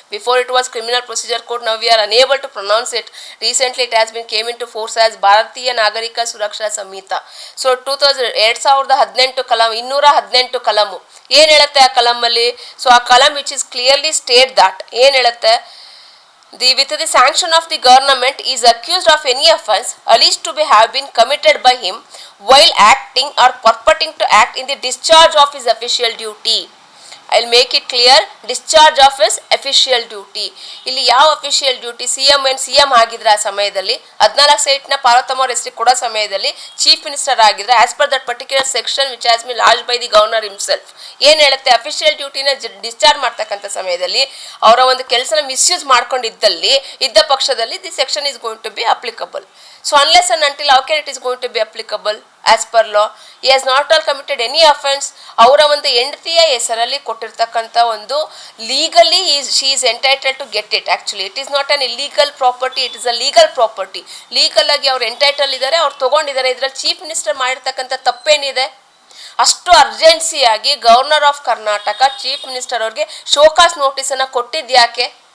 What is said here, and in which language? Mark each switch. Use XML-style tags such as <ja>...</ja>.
<en>Before it was criminal procedure code, now we are unable to pronounce it. Recently it has been came into force as Bharatiya Nagarik Suraksha Sanhita.</en> <kn>So 2018 ಕಲಂ 218 ಕಲಮು ಏನು ಹೇಳುತ್ತೆ ಆ ಕಲಮಲ್ಲಿ?</kn> <en>so ಆ ಕಲಂ which is clearly state that</en> <kn>ಏನು ಹೇಳುತ್ತೆ?</kn> <en>With the sanction of the government is accused of any offence alleged to have been committed by him while acting or purporting to act in the discharge of his official duty. I'll make it clear, discharge of his official duty.</en> <kn>ಇಲ್ಲಿ ಯಾವ official duty? CM ಆಗಿದ್ರೆ ಆ ಸಮಯದಲ್ಲಿ 14 ಸೈಟ್ನ ಪಾರ್ವತಮ್ಮ ಅವ್ರ ಹೆಸರಿಗೆ ಕೊಡೋ ಸಮಯದಲ್ಲಿ chief minister ಆಗಿದ್ರೆ</kn> <en>as per that particular section which has been lodge by the governor himself</en> <kn>ಏನು ಹೇಳುತ್ತೆ? ಅಫಿಷಿಯಲ್ ಡ್ಯೂಟಿನ ಡಿಸ್ಚಾರ್ಜ್ ಮಾಡ್ತಕ್ಕಂಥ ಸಮಯದಲ್ಲಿ ಅವರ ಒಂದು ಕೆಲಸನ ಮಿಸ್ಯೂಸ್ ಮಾಡ್ಕೊಂಡಿದ್ದಲ್ಲಿ ಇದ್ದ ಪಕ್ಷದಲ್ಲಿ</kn> <en>The section is going to be applicable. So unless and until how can it is going to be applicable as per law? He has not all committed any offense.</en> <kn>ಅವರ ಒಂದು ಹೆಂಡತಿಯ ಹೆಸರಲ್ಲಿ ಕೊಟ್ಟಿರ್ತಕ್ಕಂಥ ಒಂದು</kn> <en>Legally she is entitled to get it. Actually it is not an illegal property, it is a legal property.</en> <kn>Legal ಆಗಿ ಅವ್ರು entitle ಇದ್ದಾರೆ, ಅವ್ರು ತೊಗೊಂಡಿದ್ದಾರೆ. ಇದರಲ್ಲಿ ಚೀಫ್ ಮಿನಿಸ್ಟರ್ ಮಾಡಿರ್ತಕ್ಕಂಥ ತಪ್ಪೇನಿದೆ? ಅಷ್ಟು ಅರ್ಜೆನ್ಸಿಯಾಗಿ governor of Karnataka chief minister ಅವ್ರಿಗೆ ಶೋಕಾಸ್ ನೋಟಿಸನ್ನು ಕೊಟ್ಟಿದ್ಯಾಕೆ?</kn>